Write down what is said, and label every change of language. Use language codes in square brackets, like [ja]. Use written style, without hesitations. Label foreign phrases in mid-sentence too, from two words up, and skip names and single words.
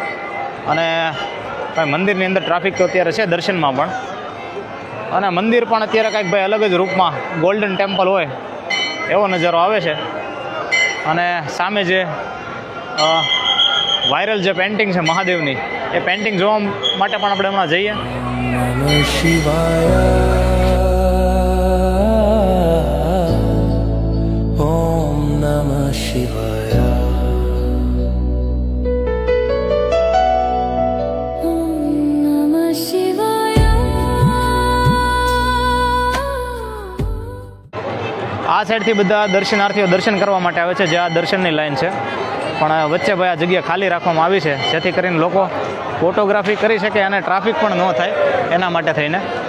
[gu] અને ભાઈ મંદિરની અંદર ટ્રાફિક તો અત્યારે છે દર્શનમાં પણ, અને મંદિર પણ અત્યારે કાંઈક ભાઈ અલગ જ રૂપમાં [en] golden temple [gu] હોય એવો નજારો આવે છે। અને સામે જે વાયરલ જે પેઇન્ટિંગ છે મહાદેવની, એ પેઇન્ટિંગ જોવા માટે પણ આપણે હમણાં જઈએ। [sa] नमः शिवाय ॐ नमः शिवाय [gu] આ સાઈડથી બધા દર્શનાર્થીઓ દર્શન કરવા માટે આવે છે, જે આ દર્શનની લાઈન છે, પણ વચ્ચે ભાઈ આ જગ્યા ખાલી રાખવામાં આવી છે, જેથી કરીને લોકો ફોટોગ્રાફી કરી શકે અને ટ્રાફિક પણ ન થાય એના માટે થઈને।